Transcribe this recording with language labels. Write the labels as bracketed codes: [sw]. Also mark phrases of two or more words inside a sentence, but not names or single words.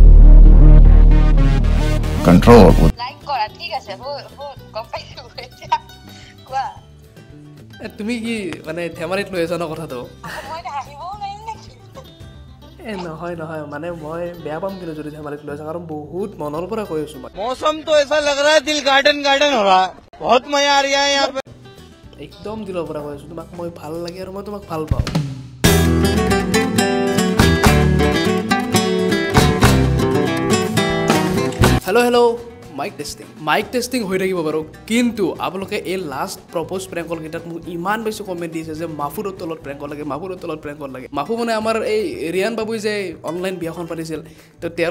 [as] লাইক কৰা ঠিক আছে গম পাইছোঁ এতিয়া কোৱা তুমি কি মানে ধেমালিত লৈ আছা ন কথাটো মই আহিবও নোৱাৰিম নেকি নহয় মানে মই বেয়া পাম কিন্তু যদি ধেমালিত লৈ আছা কাৰণ বহুত মনৰ পৰা কৈ আছোঁ মই [hi] मौसम तो ऐसा लग रहा है दिल गार्डन गार्डन हो रहा है बहुत मजा आ रहा है यहाँ पे [as] একদম দিলৰ পৰা কৈ আছোঁ তোমাক মই ভাল লাগে আৰু মই তোমাক ভাল পাওঁ [en] hello mic testing [as] হৈ থাকিব বাৰু কিন্তু আপোনালোকে এই [en] last propose prank [as] কলকেইটাত মোক ইমান বেছি কমেণ্ট দিছে যে মাফুৰৰ তলত প্ৰেংক লাগে মাফু মানে আমাৰ এই ৰিয়ান বাবুই যে অনলাইন বিয়াখন পাতিছিল তো তেওঁৰ